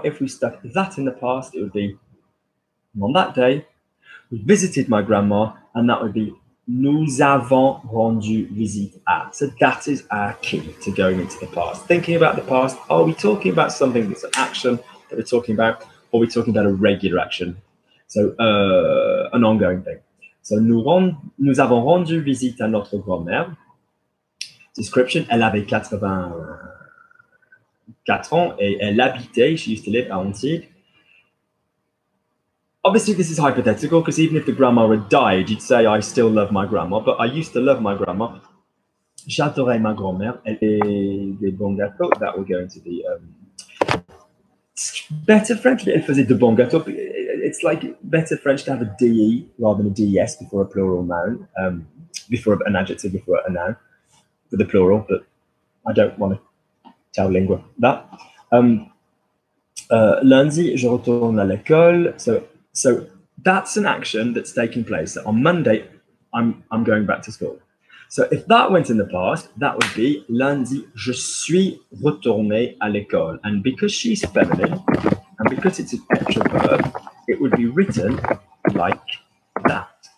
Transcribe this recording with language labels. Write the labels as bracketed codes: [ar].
[en] If we stuck that in the past, it would be, on that day, we visited my grandma, and that would be, [fr] nous avons rendu visite à. [en] So that is our key to going into the past. Thinking about the past, are we talking about something that's an action that we're talking about, or are we talking about a regular action? So an ongoing thing. [fr] So nous avons rendu visite à notre grand-mère. Description, elle avait 84 ans et elle habitait, [en] she used to live [fr] à Antibes. [en] Obviously, this is hypothetical because even if the grandma had died, you'd say, I still love my grandma, but I used to love my grandma. [fr] J'adorais ma grand-mère. Elle fait des bons gâteaux. [en] That will go into the better French. [fr] Elle faisait de bons gâteaux. [en] It's like better French to have a DE rather than a DES before a plural noun, before an adjective, before a noun, for the plural, but I don't want to tell lingua that. [fr] Lundi, je retourne à l'école. [en] So that's an action that's taking place. So on Monday, I'm going back to school. So if that went in the past, that would be [fr] lundi, je suis retourné à l'école. [en] And because she's feminine, and because it's an extra verb, it would be written like that.